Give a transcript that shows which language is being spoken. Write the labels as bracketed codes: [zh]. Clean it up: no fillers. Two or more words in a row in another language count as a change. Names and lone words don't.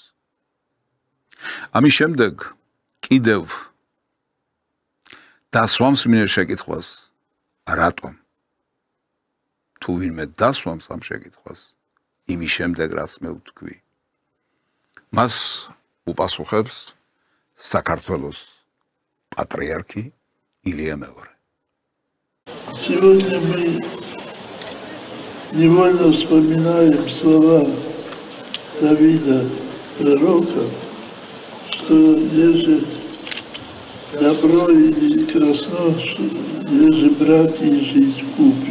[ka] ამის შემდეგ კიდევ დასვამს მინე შეკითხვას, რატომ? თუ ვინმე დასვამს ამ შეკითხვას, იმის შემდეგ რაც მე ვთქვი, მას უპასუხებს საქართველოს პატრიარქი ილია მეორე. [ru] Сегодня мы невольно вспоминаем слова Давида, пророка, что еже добро или красно, еже братья жить в купе.